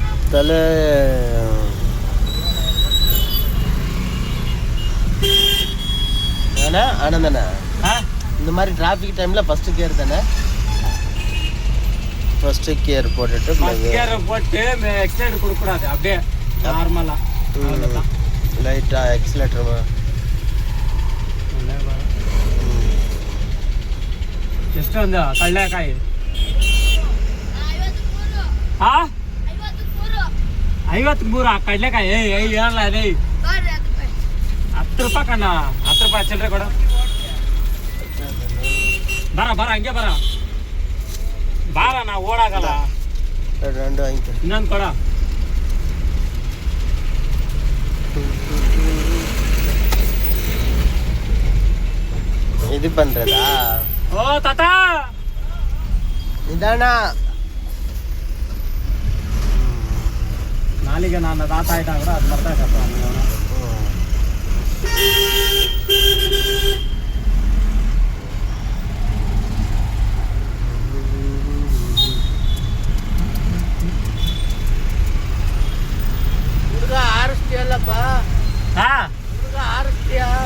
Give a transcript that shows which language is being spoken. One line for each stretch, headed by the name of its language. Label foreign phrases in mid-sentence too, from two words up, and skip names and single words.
Tamil: தலை அண்ணா ஆனந்தண்ணா, இந்த மாதிரி
English: traffic time first gear
Tamil: தானே?
English: first gear
Tamil: போட்டுட்டு கியர் போட்டு எக்ஸலேட்டர் கொடுக்கூடாது, அப்படியே நார்மலாக லைட்டாக எக்ஸலேட்டர்
Kannada: ಎಷ್ಟು ಒಂದು ಕಡಲೆಕಾಯಿ 53 ಕಡಲೆಕಾಯಿ ಏನಲ್ಲ ಅದೇ 10 ರೂಪಾಯಿ ಕಣ್ಣ, 10 ರೂಪಾಯಿ ಚಿಲ್ಲರೆ ಕೊಡ. ಬರ ಹಂಗೆ ಬಾರ ನಾ ಓಡಾಗಲ್ಲ. ಇನ್ನೊಂದು ಕೊಡ.
Tamil: இது பண்றதா? ஓ தாத்தா இதானா நாளைக்கு நான் தாத்தா ஆயிட்டா கூட அது மாதிரி தான் கட்டுவாங்க.
Kannada: ಆರಿಸ್ತೀಯಲ್ಲಪ್ಪ, ಆರಿಸ್ತೀಯ?